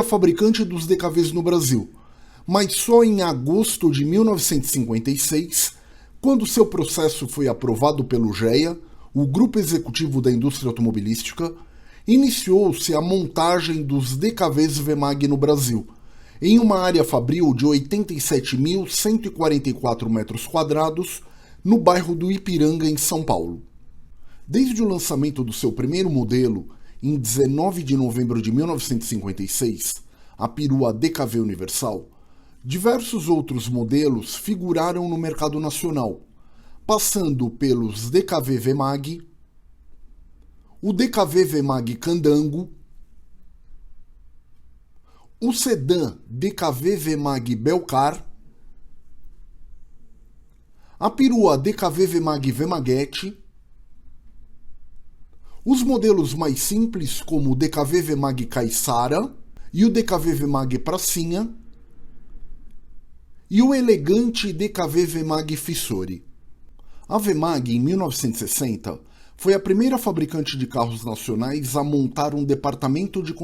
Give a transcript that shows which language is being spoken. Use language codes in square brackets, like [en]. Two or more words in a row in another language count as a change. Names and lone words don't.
[pt] fabricante dos DKVs no Brasil, mas só em agosto de 1956, quando seu processo foi aprovado pelo GEA, o Grupo Executivo da Indústria Automobilística, iniciou-se a montagem dos DKVs VEMAG no Brasil, em uma área fabril de 87.144 metros quadrados, no bairro do Ipiranga, em São Paulo. Desde o lançamento do seu primeiro modelo, em 19 de novembro de 1956, a perua DKV Universal, diversos outros modelos figuraram no mercado nacional, passando pelos DKV VEMAG, o DKV VEMAG Candango, o sedã DKV VEMAG Belcar, a perua DKV VEMAG Vemaguete, os modelos mais simples como o DKV VEMAG Caiçara e o DKV VEMAG Pracinha, e o elegante DKV VEMAG Fissori. A VEMAG, em 1960, foi a primeira fabricante de carros nacionais a montar um departamento de